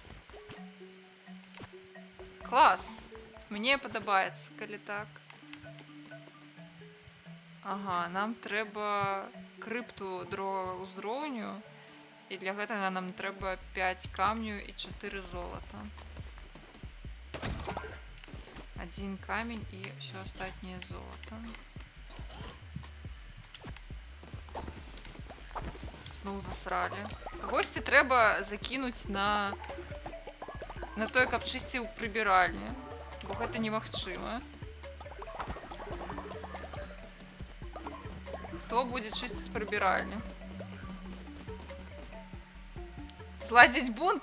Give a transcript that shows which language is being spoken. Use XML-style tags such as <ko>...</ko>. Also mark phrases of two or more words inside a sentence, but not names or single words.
<be>Клас! Мне падабаецца, калі так. Ага, нам трэба крыпту другога ўзроўню, і для гэтага нам трэба 5 камню і 4 золата.</be> <ru>1 камень и все остальное золото.</ru> <be>Зноў засралі. Кагосьці трэба закінуць на тое, каб чысціў прыбіральні, бо гэта немагчыма. Хто будзе чысціць прыбіральні? Зладзіць бунт?</be>